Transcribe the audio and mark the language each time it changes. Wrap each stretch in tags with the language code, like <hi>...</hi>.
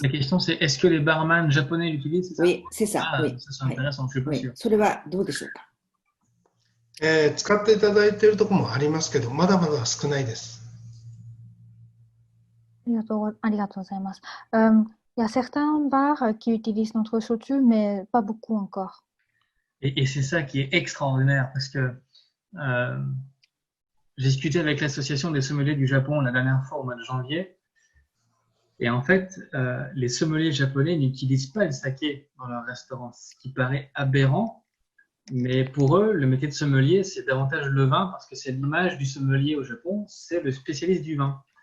<fr>La question c'est est-ce que les barman japonais l'utilisent? Oui, c'est ça. Ah, oui. ça c'est intéressant, je suis pas sûr.</fr> <ja>それはどうでしょうか？使っていただいているところもありますけど、まだまだ少ないです。ありがとうございます。</ja> <fr>Il y a certains bars qui utilisent notre shochu, mais pas beaucoup encore. Et c'est ça qui est extraordinaire, parce que j'ai discuté avec l'association des sommeliers du Japon la dernière fois au mois de janvier, et en fait, les sommeliers japonais n'utilisent pas le saké dans leur restaurant, ce qui paraît aberrant, mais pour eux, le métier de sommelier, c'est davantage le vin, parce que c'est l'image du sommelier au Japon, c'est le spécialiste du vin.</fr>